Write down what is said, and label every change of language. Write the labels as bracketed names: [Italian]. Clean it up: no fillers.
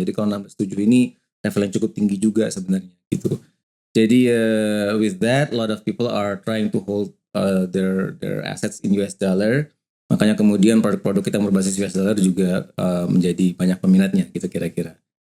[Indonesian] Jadi kalau 16.700 ini level yang cukup tinggi juga sebenarnya gitu. [English] Jadi with that, a lot of people are trying to hold their assets in US dollar. [Indonesian] Makanya kemudian produk-produk kita berbasis US dollar juga menjadi banyak peminatnya gitu kira-kira.